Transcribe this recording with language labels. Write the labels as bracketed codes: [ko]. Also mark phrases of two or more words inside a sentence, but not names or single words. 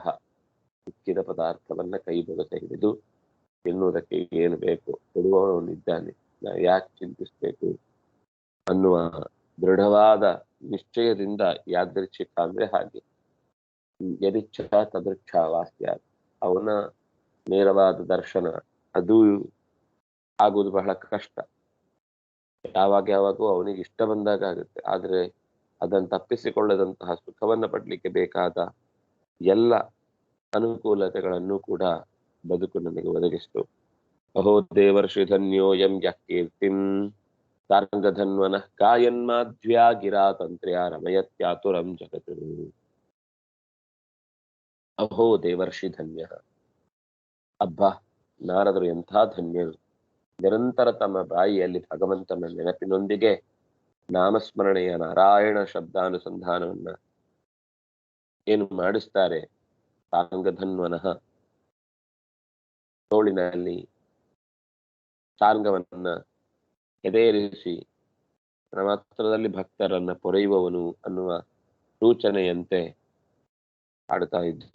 [kn] ಸಿಕ್ಕಿದ ಪದಾರ್ಥವನ್ನ ಕೈಗೊಳಸ ಹಿಡಿದು ಎನ್ನುವುದಕ್ಕೆ ಏನು ಬೇಕು ಕೊಡುವವನಿದ್ದಾನೆ, ನಾವು ಯಾಕೆ ಚಿಂತಿಸ್ಬೇಕು ಅನ್ನುವ ದೃಢವಾದ ನಿಶ್ಚಯದಿಂದ ಯಾದೃಚ್ಛಿಕ ಅಂದ್ರೆ ಹಾಗೆ [sa] ಯದಿಚ್ಛ ತದೃಚ್ಛ ವಾಸ್ಯ, [kn] ಅವನ ನೇರವಾದ ದರ್ಶನ ಅದು ಆಗುವುದು ಬಹಳ ಕಷ್ಟ. ಯಾವಾಗೂ ಅವನಿಗೆ ಇಷ್ಟ ಬಂದಾಗ ಆಗುತ್ತೆ. ಆದ್ರೆ ಅದನ್ನು ತಪ್ಪಿಸಿಕೊಳ್ಳದಂತಹ ಸುಖವನ್ನ ಪಡ್ಲಿಕ್ಕೆ ಬೇಕಾದ ಎಲ್ಲ ಅನುಕೂಲತೆಗಳನ್ನು ಕೂಡ ಬದುಕು ನನಗೆ ಒದಗಿಸಿತು. [sa] ಅಹೋ ದೇವರ್ಷಿ ಧನ್ಯೋಯಂ ಯಃ ಕೀರ್ತಿಂ ಸಾರಂಗಧನ್ವನಃ ಕಾಯನ್ಮಾಧ್ವ್ಯಾ ಗಿರಾತಂತ್ರ್ಯ ರಮಯತ್ಯಾತುರಂ ಜಗತ್. ಅಹೋ ದೇವರ್ಷಿ ಧನ್ಯ, [kn] ಅಬ್ಬಾ ನಾರದರು ಎಂಥ ಧನ್ಯರು. ನಿರಂತರ ತಮ್ಮ ಬಾಯಿಯಲ್ಲಿ ಭಗವಂತನ ನೆನಪಿನೊಂದಿಗೆ ನಾಮಸ್ಮರಣೆಯ ನಾರಾಯಣ ಶಬ್ದಾನುಸಂಧಾನವನ್ನ ಏನು ಮಾಡಿಸ್ತಾರೆ. ಸಾರಂಗಧನ್ವನಃ, ತೋಳಿನಲ್ಲಿ ಸಾರಂಗವನ್ನ ಎದೇರಿಸಿ ಮಾತ್ರದಲ್ಲಿ ಭಕ್ತರನ್ನ ಪೊರೆಯುವವನು ಅನ್ನುವ ಸೂಚನೆಯಂತೆ ಆಡ್ತಾ ಇದ್ರು.